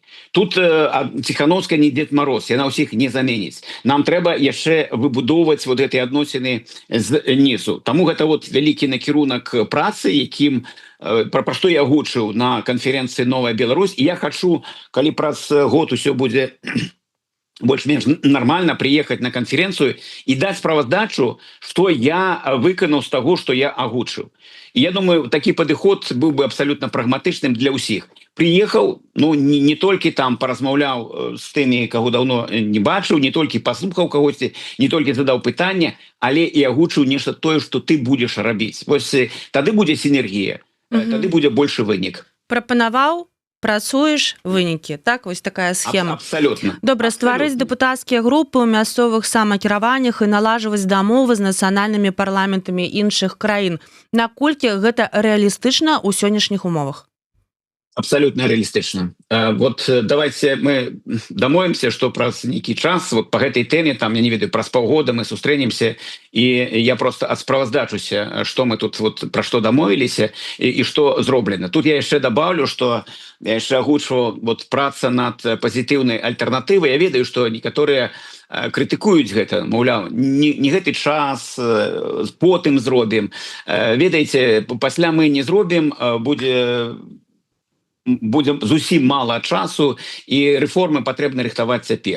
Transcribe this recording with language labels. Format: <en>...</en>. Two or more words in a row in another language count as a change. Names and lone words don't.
<be>Тут Ціхановская не Дед Мороз, яна ўсіх не заменіць. Нам трэба яшчэ выбудоўваць вот гэтыя адносіны знізу. Таму гэта вот вялікі накірунак працы, якім пра што я гучыў на канферэнцыі «Новая Беларусь». І я хачу, калі праз год усё будзе больш-менш нормально,</be> <ru>приехать на конференцию и дать</ru> <be>справаздачу, что я выканаў з таго, што я агучыў. І я думаю, такі падыход быў бы абсолютно прагматычным для ўсіх. Приехаў, ну, не толькі там паразмаўляў з тымі, каго даўно не бачыў, не толькі паслухаў кагосьці, не толькі задаў пытанне, але і агучыў нешта тое, што ты будзеш рабіць. Вось тады будзе сінергія, тады будзе большы вынік. Прапанаваў, працуеш, вынікі. Так, вось такая схема. Абсолютно. Добра, стварыць дэпутацкія групы ў мясцовых самакіраваннях і налажваць дамовы з нацыянальнымі парламентамі іншых краін. Наколькі гэта рэалістычна ў сённяшніх умовах?</be> <ru>Абсолютно реалистично. Вот давайте мы дамовимся, что</ru> <be>праз нейкі час вот по гэтай теме, там, я не ведаю, праз паўгода мы сустрэнемся,</be> <ru>и я просто адсправаздачуся, что мы тут вот про что дамовіліся и что зроблена.</ru> <be>Тут я яшчэ добавлю, что я яшчэ агучваў вот праца над пазітыўнай альтэрнатывай. Я ведаю, что некаторыя крытыкуюць гэта, маўляў, не гэты час, потым зробім. Ведаеце, пасля мы не зробім, будзе зусім мала часу, і рэформы патрэбна рыхтаваць цяпер.</be>